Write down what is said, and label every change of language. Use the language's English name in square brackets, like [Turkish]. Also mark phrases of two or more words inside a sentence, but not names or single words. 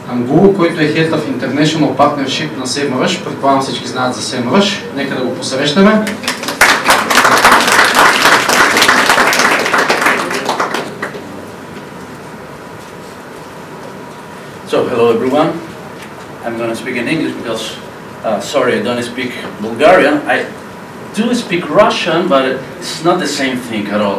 [Bulgarian] Angulo, който е [English] Head of International Partnership [Bulgarian] на SEMrush. Предполагам всички знаят за SEMrush. Нека да го посрещнем. [English] So, hello everyone. I'm going to speak in English because, sorry, I don't speak Bulgarian. I do speak Russian, but it's not the same thing at all.